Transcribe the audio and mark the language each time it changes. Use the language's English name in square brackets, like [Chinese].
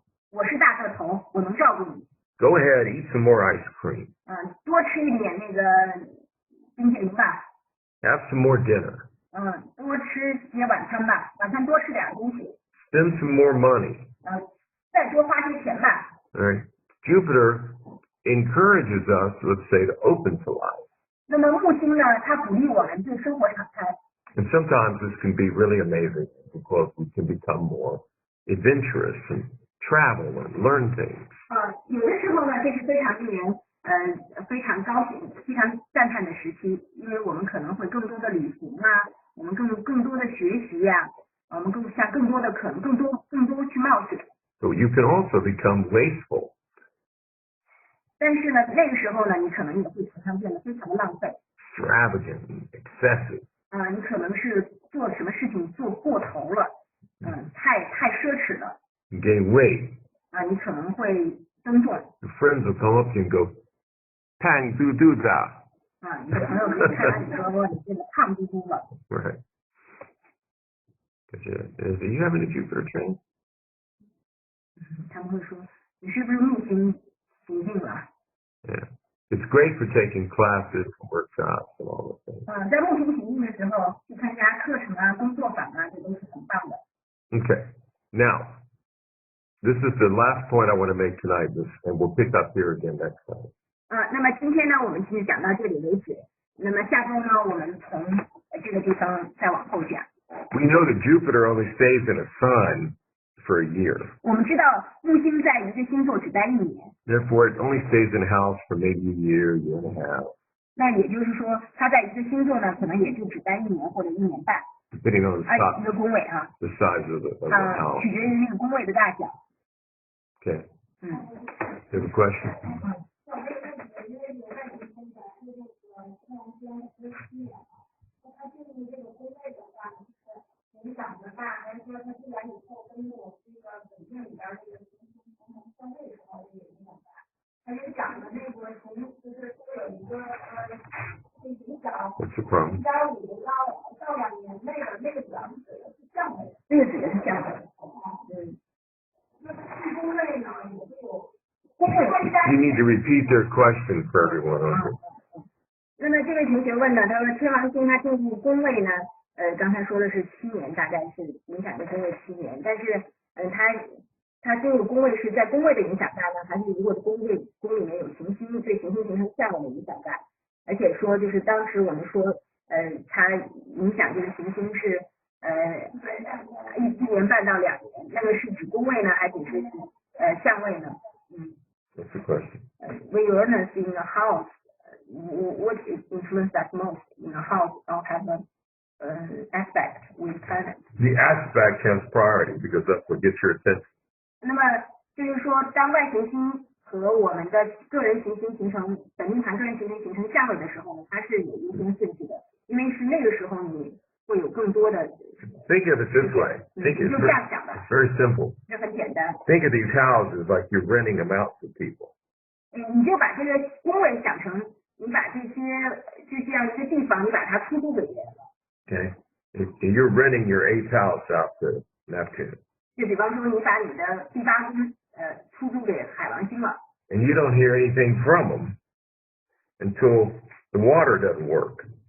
[Chinese] 我是大个头，我能照顾你。 [English] Go ahead, eat some more ice cream. [Chinese] 多吃一点冰淇淋吧。 [English] Have some more dinner. [Chinese] 多吃些晚餐吧，晚餐多吃点东西。 [English] Spend some more money. [Chinese] 再多花些钱吧。 [English] All right. Jupiter encourages us, let's say, to open to life. [Chinese] 那么木星呢，它鼓励我们对生活敞开。 [English] And sometimes this can be really amazing because we can become more adventurous and travel and learn things. [Chinese] 有的时候呢，这是非常令人非常高兴、非常赞叹的时期，因为我们可能会更多的旅行啊，我们更多的学习呀、我们更多的可能更多去冒险。 [English] So you can also become wasteful. [Chinese] 但是呢，那个时候呢，你可能也会常常变得非常的浪费。 [English] Extravagant and excessive. [Chinese] 你可能是做什么事情做过头了，太奢侈了。 [English] You gain weight. [Chinese] 你可能会增重。 [English] Your friends will come up to you and go, [Chinese] "Pang du du da." 你的朋友们看到你说你这个胖嘟嘟了。 [English] Right. Do you have any Jupiter training? [Chinese] 他们会说你是不是木星行进了？ [English] Yeah. It's great for taking classes, workshops, and all those things. [Chinese] 在木星行进的时候去参加课程啊、工作坊啊，这都是很棒的。 [English] Okay. Now, this is the last point I want to make tonight, and we'll pick up here again next time. [Chinese] 那么今天呢，我们就讲到这里为止。那么下周呢，我们从这个地方再往后讲。 [English] We know that Jupiter only stays in a sign for a year. [Chinese] 我们知道木星在一个星座只待1年， [English] Therefore, it only stays in a house for maybe a year, year and a half, [Chinese] 那也就是说，它在一个星座呢，可能也就只待1年或者1年半， [English] depending on [Chinese] 一个宫位啊， [English] the size of the house. [Chinese] 取决于那个宫位的大小。 [English] Okay. You have a question? [Chinese] 影响的大，还是说它进来以后跟我这个本命里边这个相对的时候也影响大？他就讲的那个从就是说有一个影响 [English] What's the problem? [Chinese] 1.5到2年内的那个主要是指的是降位，这个指的是降位。那宫位呢也会有。 [English] You need to repeat their question for everyone. Okay? [Chinese] 那么这位同学问呢，他说天王星它进入宫位呢，刚才说的是7年，大概是影响的宫位7年，但是它进入宫位是在宫位的影响大呢，还是如果宫里面有行星，对行星形成相位的影响大？而且说就是当时我们说它影响这个行星是1年半到2年，那个是指宫位呢，还是指相位呢 [English] What's the question? When Uranus in a house, what influence that most in a house or have an aspect with planets? The aspect has priority because that's what gets your attention. [Chinese] 那么就是说，当外行星和我们的个人行星形成本命盘个人行星形成相位的时候呢，它是有优先顺序的，因为是那个时候你会有更多的。 [English] Think of it this way. Think it's [Chinese] 就这样想的。 [English] very simple. [Chinese] 这很简单。 [English] Think of these houses like you're renting them out to people. [Chinese] 你就把这个宫位想成，你把这样一个地方，你把它出租给别人了。 [English] Okay. If you're renting your 8th house out to Neptune. [Chinese] 就比方说，你把你的第8宫出租给海王星了。 [English] And you don't hear anything from them until the water doesn't work.